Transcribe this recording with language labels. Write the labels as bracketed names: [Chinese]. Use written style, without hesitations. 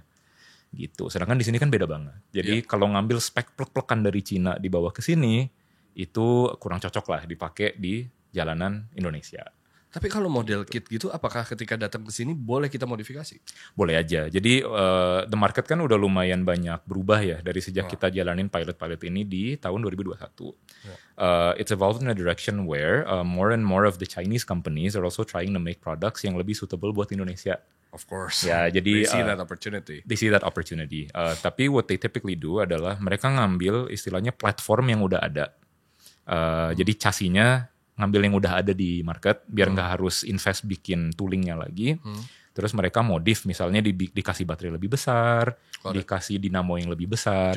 [Indonesian] Betul. Gitu. Sedangkan di sini kan beda banget. Jadi kalau ngambil spek plek-plekan dari Cina dibawa ke sini, itu kurang cocok lah dipakai di jalanan Indonesia. Tapi kalau model kit gitu, apakah ketika datang ke sini boleh kita modifikasi? Boleh aja. Jadi the market kan udah lumayan banyak berubah ya dari sejak kita jalanin pilot-pilot ini di tahun 2021. [English] It's evolved in a direction where more and more of the Chinese companies are also trying to make products [Indonesian] yang lebih suitable buat Indonesia. [English] Of course. [Indonesian] Ya, jadi [English] they see that opportunity. They see that opportunity. [Indonesian] Tapi [English] what they typically do [Indonesian] adalah mereka ngambil istilahnya platform yang udah ada. Jadi chassis-nya ngambil yang udah ada di market biar nggak harus invest bikin toolingnya lagi. Terus mereka modif, misalnya dikasih baterai lebih besar, dikasih dinamo yang lebih besar,